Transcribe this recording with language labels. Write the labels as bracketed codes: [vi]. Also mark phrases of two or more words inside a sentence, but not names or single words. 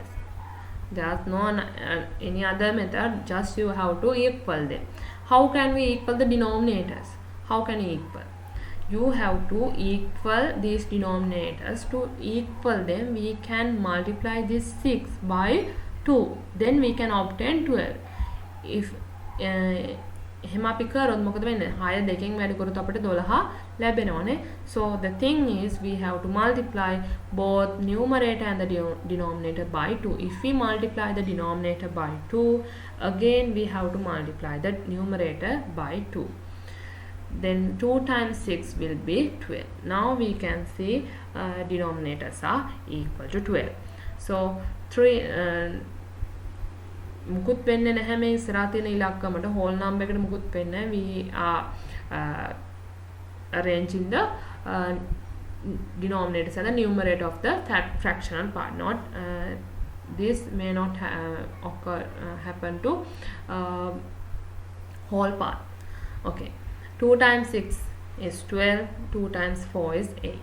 [en] There's no any other method, just you have to equal them. How can we equal the denominators? How can you equal? You have to equal these denominators. To equal them, we can multiply this 6 by 2. Then we can obtain 12. If [si] එහෙම අපි කරොත් මොකද වෙන්නේ? 6 දෙකෙන් වැඩි කරොත් අපිට 12 ලැබෙනවනේ. [en] So the thing is, we have to multiply both numerator and the denominator by 2. If we multiply the denominator by 2, again we have to multiply the numerator by 2. Then 2 times 6 will be 12. Now we can see denominators are equal to 12. [si] So 3 මුකුත් වෙන්නේ නැහැ මේ ඉස්සරහා තියෙන ඉලක්කමට [en] whole number [si] එකට මුකුත් වෙන්නේ නැහැ. [en] We are arranging the denominators and the numerator of the fractional part. Not this may not happen to whole part. Okay, 2 times 6 is 12, 2 times 4 is 8.